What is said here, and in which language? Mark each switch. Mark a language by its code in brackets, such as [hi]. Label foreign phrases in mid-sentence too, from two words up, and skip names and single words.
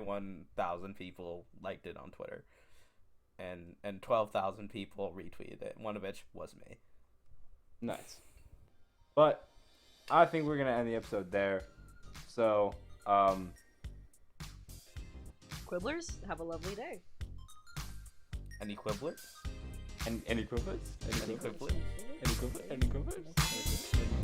[en] 96.1 thousand people liked it on Twitter, and 12,000 people retweeted it. One of which was me. Nice. But I think we're gonna end the episode there. So, Quibblers, have a lovely day. Any quibblers? any quibblers? Any quibblers? Any quibblers?